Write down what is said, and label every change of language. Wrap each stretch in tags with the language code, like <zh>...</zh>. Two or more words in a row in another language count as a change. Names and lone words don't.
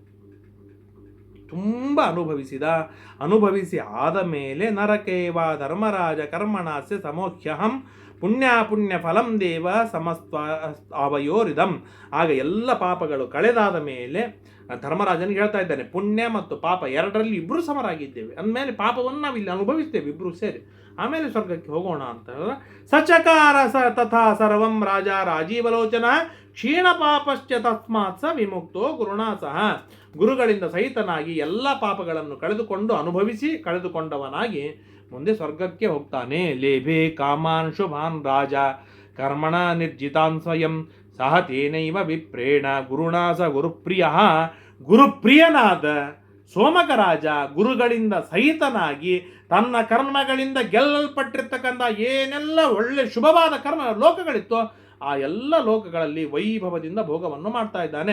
<kn>ತುಂಬ ಅನುಭವಿಸಿ ಆದ ಮೇಲೆ</kn> <sa>ನರಕೇವ ಧರ್ಮರಾಜ ಕರ್ಮಣಾಸ್ಯ ಸಮೋಖ್ಯಹಂ ಪುಣ್ಯ ಫಲಂ ದೇವ ಸಮಸ್ತ ಅವಯೋರಿದಂ.</sa> <kn>ಆಗ ಎಲ್ಲ ಪಾಪಗಳು ಕಳೆದಾದ ಮೇಲೆ ಧರ್ಮರಾಜನಿಗೆ ಹೇಳ್ತಾ ಇದ್ದಾನೆ, ಪುಣ್ಯ ಮತ್ತು ಪಾಪ ಎರಡರಲ್ಲಿ ಇಬ್ಬರು ಸಮರಾಗಿದ್ದೇವೆ ಅಂದಮೇಲೆ ಪಾಪವನ್ನು ನಾವಿಲ್ಲಿ ಅನುಭವಿಸ್ತೇವೆ ಇಬ್ಬರು ಸೇರಿ, ಆಮೇಲೆ ಸ್ವರ್ಗಕ್ಕೆ ಹೋಗೋಣ ಅಂತ ಹೇಳಿದ್ರೆ</kn> <sa>ಸಚಕಾರ ತಥಾ ಸರ್ವಂ ರಾಜ ರಾಜೀವಲೋಚನ ಕ್ಷೀಣ ಪಾಪಶ್ಚ ತಸ್ಮಾತ್ ಸ ವಿಮುಕ್ತೋ ಗುರುಣಾ ಸಹ.</sa> <kn>ಗುರುಗಳಿಂದ ಸಹಿತನಾಗಿ ಎಲ್ಲ ಪಾಪಗಳನ್ನು ಕಳೆದುಕೊಂಡವನಾಗಿ ಮುಂದೆ ಸ್ವರ್ಗಕ್ಕೆ ಹೋಗ್ತಾನೆ.</kn> <sa>ಲೇಭೆ ಕಾಮಾನ್ ಶುಭಾನ್ ರಾಜ ಕರ್ಮಣ ನಿರ್ಜಿತಾನ್ ಸ್ವಯಂ ಸಹ ತೇನೈವ ವಿಪ್ರೇಣ ಗುರುಣಾ ಸ</sa> <kn>ಗುರುಪ್ರಿಯನಾದ ಸೋಮಕ ರಾಜ ಗುರುಗಳಿಂದ ಸಹಿತನಾಗಿ ತನ್ನ ಕರ್ಮಗಳಿಂದ ಗೆಲ್ಲಲ್ಪಟ್ಟಿರ್ತಕ್ಕಂಥ ಏನೆಲ್ಲ ಒಳ್ಳೆ ಶುಭವಾದ ಕರ್ಮ ಲೋಕಗಳಿತ್ತೋ ಆ ಎಲ್ಲ ಲೋಕಗಳಲ್ಲಿ ವೈಭವದಿಂದ ಭೋಗವನ್ನು ಮಾಡ್ತಾ ಇದ್ದಾನೆ.</kn>